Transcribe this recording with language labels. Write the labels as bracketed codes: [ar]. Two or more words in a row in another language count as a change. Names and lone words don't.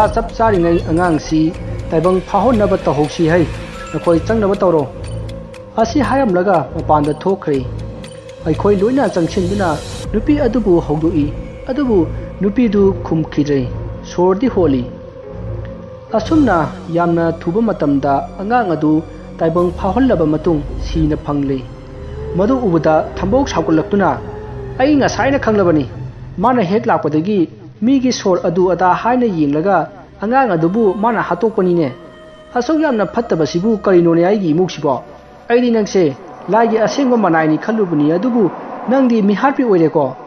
[mni] chap charingai angang si taibang phahonnaba tahausi hai nakoi changnaba tawro asi hayamlaga mapanda thokre aikhoi loina changchenduna nupi adubu hogdoi adubu nupi du khumkhidrei sordi holi asumna yamna thuba matamda angang adu taibang phahollaba matung sina phangle मधु उबदा थंबोक साउगलक्तुना आई ngasai खंगलबनी माना हेक लापदगी मीगी सोर अदु अदा हाइना येंगलगा अंगांग अदुबु माना हातोकपनीने असोक यामना फत्तबसिबु करिनोने आइगी मुक्सिबो आइदि नंगसे लाइगी असेंगो मनाइनी खल्लुबनी अदुबु नंगदी मिहारपि ओइरेको